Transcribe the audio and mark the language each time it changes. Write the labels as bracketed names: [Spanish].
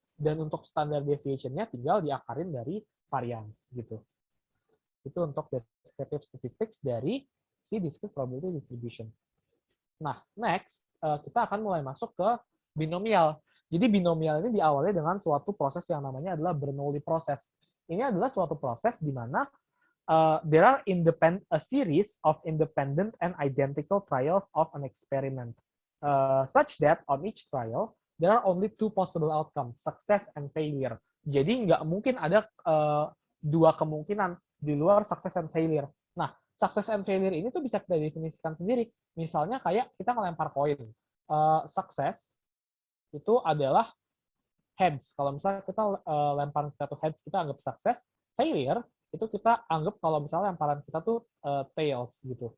[Indonesian] Dan untuk standard deviation-nya tinggal diakarin dari variance gitu. Itu untuk descriptive statistics dari si discrete probability distribution. Nah, next kita akan mulai masuk ke binomial. Jadi binomial ini diawali dengan suatu proses yang namanya adalah Bernoulli process. Ini adalah suatu proses di mana [English] there are a series of independent and identical trials of an experiment, such that on each trial there are only 2 possible outcomes, success and failure. [Indonesian] Jadi nggak mungkin ada 2 kemungkinan di luar success and failure. Nah, success and failure ini tuh bisa kita definisikan sendiri. Misalnya kayak kita ngelempar koin. Success itu adalah heads. Kalau misalnya kita lempar kita tuh heads, kita anggap sukses. Failure itu kita anggap kalau misalnya lemparan kita tuh tails gitu.